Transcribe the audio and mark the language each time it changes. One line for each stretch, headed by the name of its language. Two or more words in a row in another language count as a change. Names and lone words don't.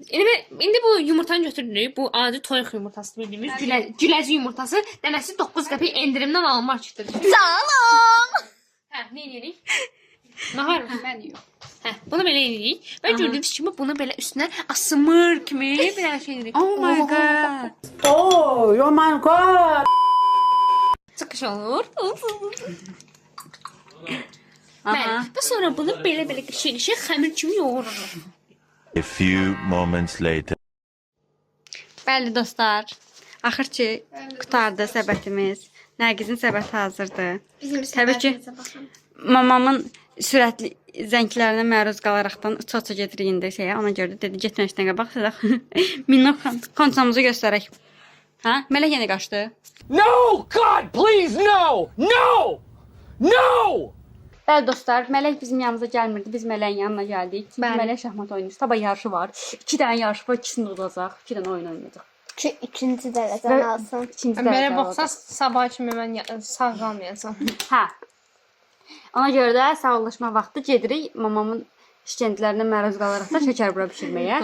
Azerbaijani: İndi bu yumurtanı götürürük. Bu adi toyuq yumurtası bildiyimiz güləzi yumurtası. Dənəsi 9 qəpik endirimdən alınmaq üçündür. Sağ olun. Nə edirik? Nahar Mən yox. Bunu belə edirik. Və gördüyünüz kimi bunu belə üstünə asmır kimi bir dənə şey edirik.
English: Oh my god. Oh my god.
Azerbaijani: Çıxış olur. Bəli. Və sonra bunu belə qışıq xəmir kimi yoğururuq.
English: A few moments later.
Azerbaijani: Bəli dostlar. Axır ki qutardı səbətimiz. Nərgizin səbəti hazırdır. Təbii ki mamamın sürətli zənglərinə məruz qalaraqdan uça-uça gedirik indi şeyə. Ona görə də dedi getməmişdən qabaq sizə minnok konçamızı göstərək. Mələk yenə qaçdı.
English: No, God, please, no, no, no.
Azerbaijani: Bəli dostlar, Mələk bizim yanımıza gəlmirdi. Biz Mələyin yanına gəldik. Mələk şahmat oynayır. Sabah yarışı var. 2 dənə yarış var, ikisini udacaq. 2 dənə oyun oynayacaq. İkinci dərəcəni alsın. Belə baxsaq sabah kimi mən sağ qalmayacağam. Ona görə də sağollaşma vaxtı gedirik mamamın işgəncələrinə məruz qalaraq da şəkər bura bişirməyə.